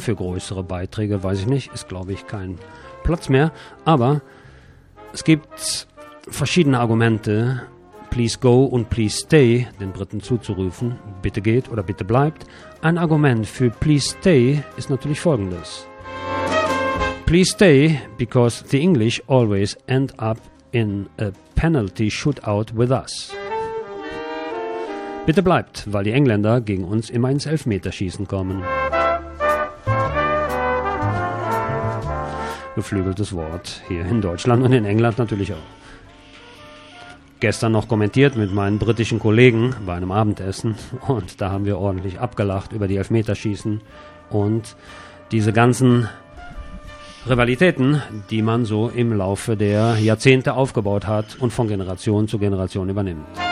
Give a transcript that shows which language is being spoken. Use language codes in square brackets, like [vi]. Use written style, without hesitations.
[de] Für größere Beiträge, weiß ich nicht, ist glaube ich kein Platz mehr. Aber es gibt verschiedene Argumente, [en] Please go [de] und [en] please stay, [de] den Briten zuzurufen, bitte geht oder bitte bleibt. Ein Argument für [en] please stay [de] ist natürlich folgendes. [en] Please stay because the English always end up in a penalty shootout with us. [de] Bitte bleibt, weil die Engländer gegen uns immer ins Elfmeterschießen kommen. Geflügeltes Wort hier in Deutschland und in England natürlich auch. Gestern noch kommentiert mit meinen britischen Kollegen bei einem Abendessen und da haben wir ordentlich abgelacht über die Elfmeterschießen und diese ganzen Rivalitäten, die man so im Laufe der Jahrzehnte aufgebaut hat und von Generation zu Generation übernimmt.